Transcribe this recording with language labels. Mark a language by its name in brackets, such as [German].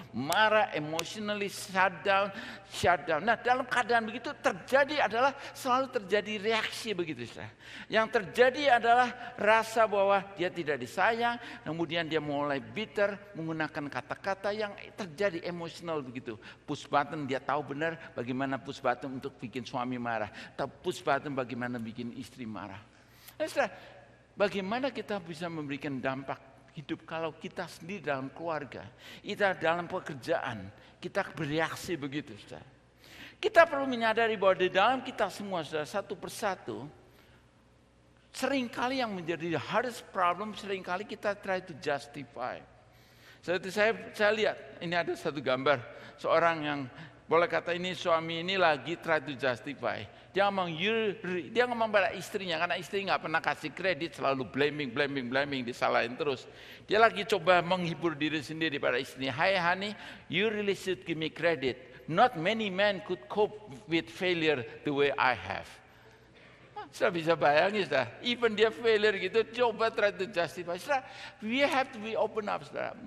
[Indonesian] Marah, [English] emotionally shut down. [Indonesian] Nah, dalam keadaan begitu terjadi adalah selalu terjadi reaksi begitu. Yang terjadi adalah rasa bahwa dia tidak disayang, kemudian dia mulai bitter, menggunakan kata-kata yang terjadi emosional begitu. [English] Push button, [Indonesian] dia tahu benar bagaimana [English] push button [Indonesian] untuk bikin suami marah. Tahu [English] push button [Indonesian] bagaimana bikin istri marah. Nah, saudara, bagaimana kita bisa memberikan dampak hidup kalau kita sendiri dalam keluarga, kita dalam pekerjaan, kita bereaksi begitu, saudara. Kita perlu menyadari bahwa di dalam kita semua, saudara, satu persatu, seringkali yang menjadi [English] hardest problem, [Indonesian] seringkali kita [English] try to justify. [Indonesian] Seperti saya lihat, ini ada satu gambar, seorang yang boleh kata ini suami ini lagi [English] try to justify. [Indonesian] Dia ngomong pada istrinya, karena istri nggak pernah kasih kredit, selalu [English] blaming, [Indonesian] disalahin terus. Dia lagi coba menghibur diri sendiri pada istrinya. [English] Hi honey, you really should give me credit. Not many men could cope with failure the way I have. [Indonesian] Saya bisa bayangin, saudara. [English] Even [Indonesian] dia [English] failure [Indonesian] gitu, coba [English] try to justify. [Indonesian] Saudara, [English] we have to be open up, [Indonesian] saudara.